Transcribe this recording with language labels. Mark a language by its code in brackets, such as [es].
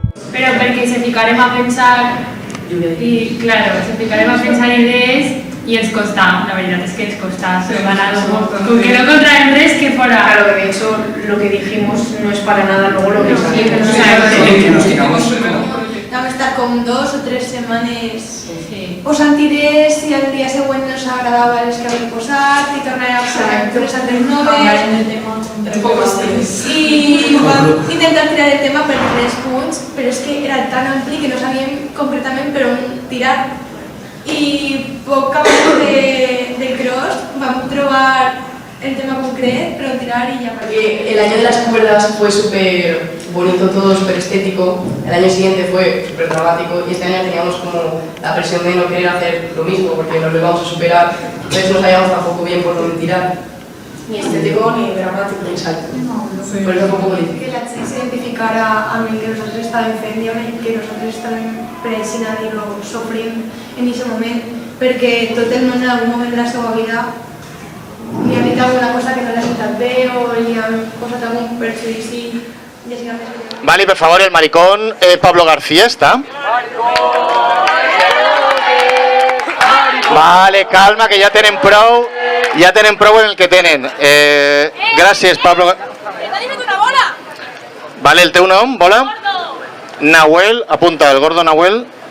[ca] Però perquè se ficarem a pensar i, claro, se ficarem a pensar idees i ens costa, la veritat és que ens costa separar-ho. Com que no contraem res que fora. [es] Claro, de hecho, lo que dijimos no es para nada luego lo que salió. [ca] Vam estar com 2 o 3 setmanes posant idees i el dia següent no ens agradava les que havíem posat i tornàvem a posar tres altres noves i vam intentar tirar el tema per 3 punts, però és que era tan ampli que no sabíem concretament per on tirar i poc abans del cross vam trobar el tema concret, [es] pero tirar y ya. Porque el año de las cuerdas fue súper bonito todo, súper estético, el año siguiente fue súper dramático y este año teníamos como la presión de no querer hacer lo mismo porque nos lo íbamos a superar, entonces no sabíamos tampoco bien por dónde tirar, ni estético ni dramático. Exacto. Por eso fue un poco difícil. [ca] Que la gent s'identificara amb el que nosaltres estàvem fent i amb el que nosaltres estàvem pressionant i sofrint en aquest moment, perquè tot el món en algun moment de la seva vida li ha dit alguna cosa que no l'ha sentat bé o li han posat algun perjudici. [es] Vale, por favor, el maricón Pablo García está. [ca] Vale, calma, que ja tenen prou en el que tenen. Gràcies, Pablo. Vale, el teu nom, bola? Nahuel, apunta, el gordo Nahuel.